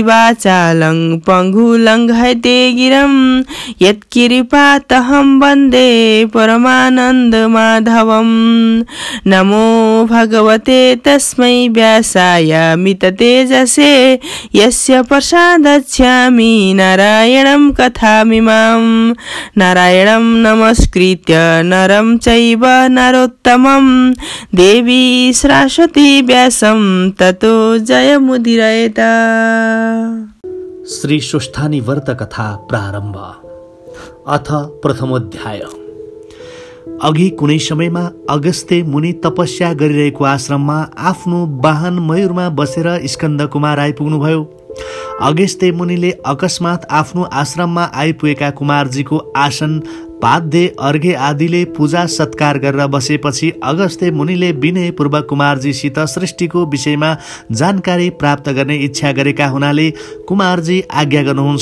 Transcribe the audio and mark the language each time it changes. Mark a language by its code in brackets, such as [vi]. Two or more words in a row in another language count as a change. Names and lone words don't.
[sa] वाचालं पङ्गुलङ्घयते गिरं यत्कृपातहं वन्दे परमानन्दमाधवम् नमो भगवते तस्मै व्यासाय मिततेजसे यस्य प्रसादच्छामि नारायणं कथामिमां नारायणं नमस्कृत्य नरं चैव नरोत्तमं देवी सरस्वती व्यासं ततो जयमुदीरयेत्। [ne] श्री स्वस्थानी व्रत कथा प्रारम्भ। [sa] अथ प्रथमोध्याय। [ne] अघि कुनै समयमा अगस्त्य मुनि तपस्या गरिरहेको आश्रममा आफ्नो वाहन मयूरमा बसेर स्कन्द कुमार आइपुग्नुभयो। अगस्त्य मुनिले अकस्मात आफ्नो आश्रममा आइपुगेका कुमारजीको आसन पाद्य अर्घ्य आदिले पूजा सत्कार गरेर बसेपछि अगस्त्य मुनिले विनयपूर्वक कुमारजीसित सृष्टिको विषयमा जानकारी प्राप्त गर्ने इच्छा गरेका हुनाले कुमारजी आज्ञा गर्नुहुन्छ।